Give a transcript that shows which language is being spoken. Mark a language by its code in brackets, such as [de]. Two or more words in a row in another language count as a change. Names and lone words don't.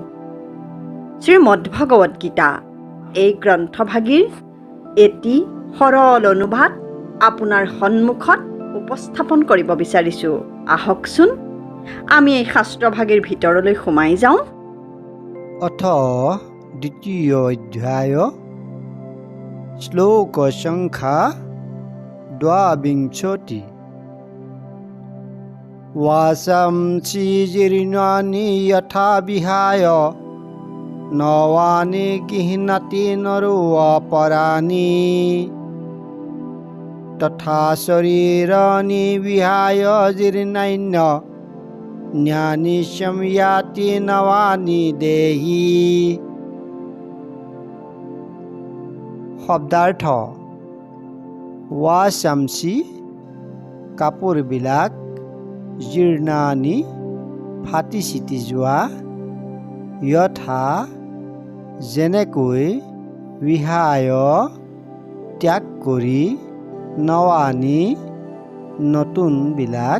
[as] শ্ৰীমদ্ভাগৱত গীতা এই গ্ৰন্থভাগীৰ এটি সৰল অনুবাদ আপোনাৰ সন্মুখত উপস্থাপন কৰিব বিচাৰিছোঁ। আহকচোন আমি এই শাস্ত্ৰভাগীৰ ভিতৰলৈ সোমাই যাওঁ। অথ দ্বিতীয় অধ্যায় শ্লোক সংখ্যা ২২। [sa] वासांसि जीर्णानि यथा विहाय नवानि गृह्णाति नरो अपराणि तथा शरीराणि विहाय जीर्णान्यानि संयाति नवानि देहि। [as] শব্দাৰ্থ वासांसि কাপোৰবিলাক জীৰ্ণানি ফাটি চিটি যোৱা যথা যেনেকৈ বিহায় ত্যাগ কৰি নৱানি নতুনবিলাক